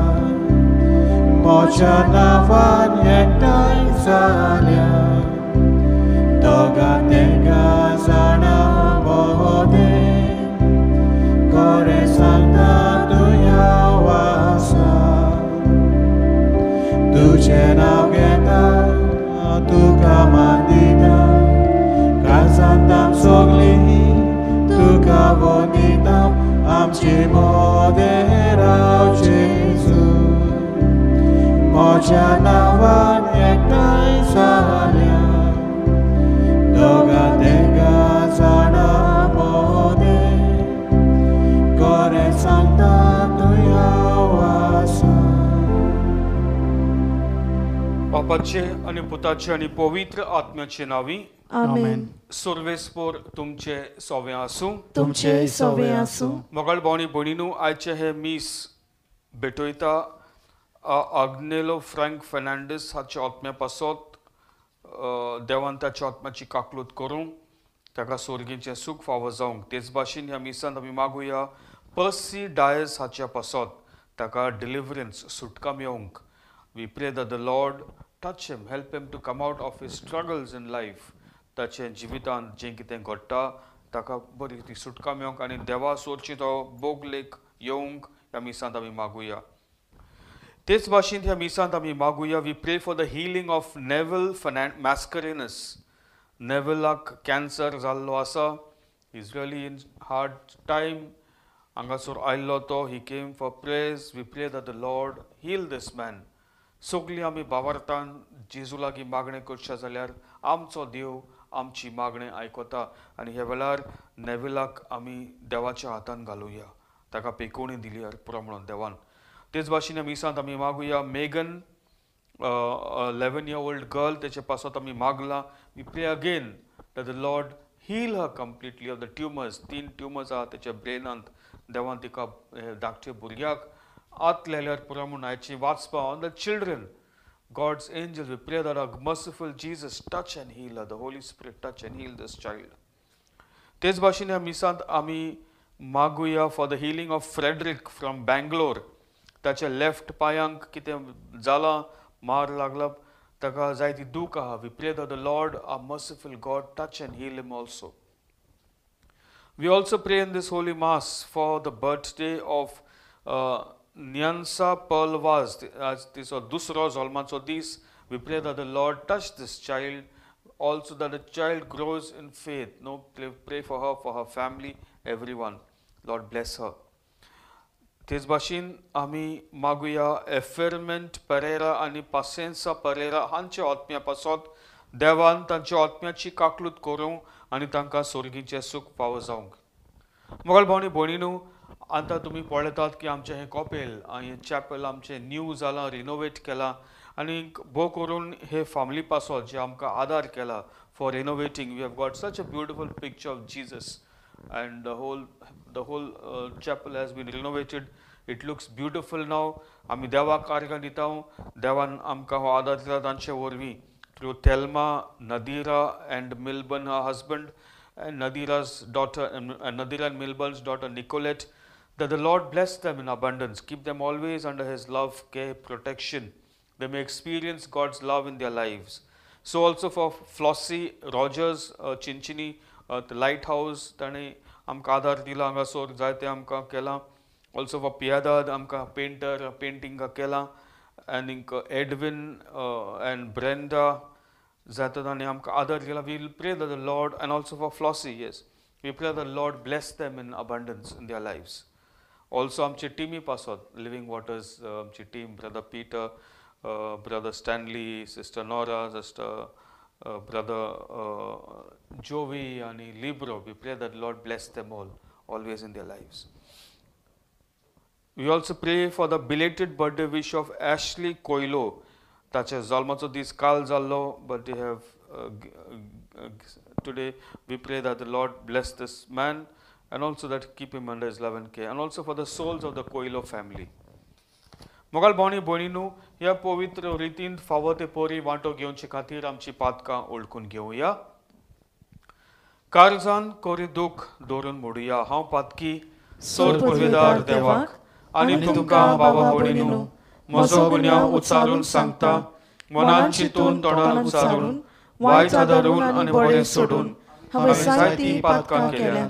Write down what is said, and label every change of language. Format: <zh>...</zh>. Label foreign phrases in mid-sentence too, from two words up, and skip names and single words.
<kok>mocha na van yektain salya doga tenga sana mohode gore santa tuya wasa tuche naugeta tu kamandita kasantam sogli tu kavodita amchi moderau Jesu mocha navan yektai salya doga tenga sana mode gore santa tuya wasa. बापाचे आणि पुताचे आणि पवित्र आत्म्याचे नावी आमेन. सर्वेस्पर तुमचे सोवे आसूं. तुमचे सोवे आसूं. मोगाळ भावनी भयणीनो, आयचे हे मीस भेटयता आग्नेलो फ्रँक फर्नांडीस हाच्या आत्म्या पासत देवान ताच्या आत्म्याची काकलूत करूं ताका सोर्गीचें सूख फावो जावंक. तेच भाशेन ह्या मिसांत आमी मागुया पर्सी डायस हाच्या पासत ताका डिलिव्हरन्स सुटका मेळोवंक.</kok> <en>We pray that the Lord touch him, help him to come out of his struggles in life.</en> <kok>ताचे जिवितान जें कितें घडटा ताका बरी ती सुटका मेळोवंक आनी देवा सोरची तो बोगलेक येवंक ह्या मिसांत आमी मागुया. तेच भाशेन ह्या मिसांत आमी मागुया</kok> <en>we pray for the healing of Neval Mascarenhas.</en> <kok>नेवलाक कॅन्सर जाल्लो आसा.</kok> <en>he is really in hard time.</en> <kok>हांगासर आयिल्लो तो.</kok> <en>he came for praise. we pray that the Lord heal this man.</en> <kok>सगळीं आमी भावार्थान जेजू लागीं मागणें करचें जाल्यार आमचो देव आमची मागणें आयकता आनी ह्या वेळार नेविलाक आमी देवाच्या हातान घालुया. ताका पेकोवणी दिली पुरो म्हणून देवान. तेच भाशेन ह्या मिसांत आमी मागुया मेगन 11</kok> <en>year old girl</en> <kok>तेचे पासत आमी मागला.</kok> <en>we pray again that the Lord heal her completely of the tumours.</en> <kok>3 ट्युमर्स आहा तेच्या ब्रेनांत. देवान तिका धाकटे भुरग्याक आत लेल्यार पुरो म्हणून आयची वाचपा</kok> <en>on the children. God's angels, we pray that our merciful Jesus touch and heal her. The Holy Spirit touch and heal this child.</en> <kok>तेच भाशेन ह्या मिसांत आमी मागुया</kok> <en>for the healing of Frederick from Bangalore.</en> <kok>ताच्या लेफ्ट पांयांक कितें जालां, मार लागला, ताका जायती दूख आहा.</kok> <en>we pray that the Lord our merciful God touch and heal him also. we also pray in this holy mass for the birthday of Nyansa Perlvaz. This is</en> <kok>दुसरो जल्माचो दीस.</kok> <en>We pray that the Lord touch this child, also that the child grows in faith. No, pray for her, for her family, everyone. Lord bless her.</en> <kok>तेच भाशेन आमी मागुया एफेरमेंट पेरेरा आनी पासेन्सा पेरेरा हांच्या आत्म्या पासत देवान तांच्या आत्म्याची काकलूत करूं आनी तांकां सोर्गीचें सूख फावो जावंक. मोगाळ भावनी भयणीनो, आतां तुमी पळयतात की आमचें हें कॉपेल हें चॅपल आमचें न्यू जालां, रिनोवेट केलां आनी भोव करून हे फॅमिली पासत जे आमकां आदार केला</kok> <en>for renovating. we have got such a beautiful picture of Jesus and the whole chapel has been renovated. it looks beautiful now.</en> <kok>आमी देवाक कार्य दिता. देवान आमकां हो आदार दिला तांचे वरवीं</kok> <en>through Thelma, Nadira and Milburn her husband, and Nadira's daughter, Nadira and Milburn's daughter Nicolette. That the Lord bless them in abundance, keep them always under his love, care, protection. They may experience God's love in their lives. So also for Flossie Rogers, Chinchini, the lighthouse,</en> <kok>ताणे आमकां आदार दिला. हांगासर जायते आमकां केलां.</kok> <en>Also for Piedad,</en> <kok>आमकां पेंटर पेंटिंग केलां. आनीक Edwin and Brenda जाता ताणे आमकां आदार दिला.</kok> <en>We will pray that the Lord, and also for Flossie, yes, we pray that the Lord bless them in abundance in their lives.</en> <kok>Also आमचे टिमी पासत लिविंग वॉटर्स आमची टीम, ब्रदर पीटर, ब्रदर स्टॅनली, सिस्टर नोरा, सिस्टर ब्रदर जोवी आणि लिब्रो.</kok> <en>we pray that Lord bless them all always in their lives. we also pray for the belated birthday wish of Ashley Coelho.</en> <kok>ताचे जल्माचो दीस काल जाल्लो,</kok> <en>but they have today. we pray that the Lord bless this man and also that keep him under his love and care, and also for the souls of the Coelho family.</en> <kok>मोगाल भावनी भयणीनो, ह्या पवित्र रितीन फावो ते पोरी वांटो घेवचे खातीर आमची पातकां ओळखून घेवया. काळजान कोरी दूख दवरून मोडुया. हांव पातकी सोर पदवीदार देवाक आनी तुमकां बाबा भयणीनो, म्हजो गुन्यांव उच्चारून सांगता, मनान चिंतून तोंडान उच्चारून, वायट आदारून आनी बरें सोडून हांवें जायतीं पातकां केल्यात.</kok>